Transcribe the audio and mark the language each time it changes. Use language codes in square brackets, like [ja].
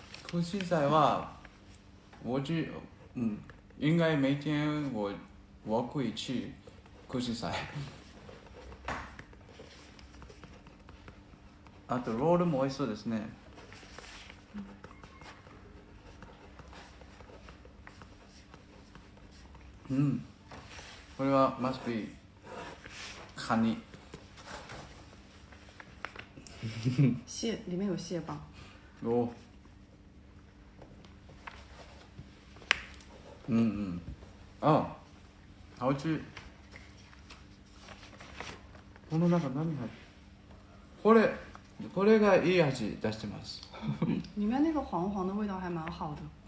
[zh] 空心菜は应该每天我会吃空心菜。 [ja] あとロールも美味しそうですね。これは [en] must be [ja] カニ。 [zh] 蟹里面有蟹棒。 [ja] お。あ、美味しい。この中何入ってる？これがいい味出してます。 [zh] 里面那个黄黄的味道还蛮好的。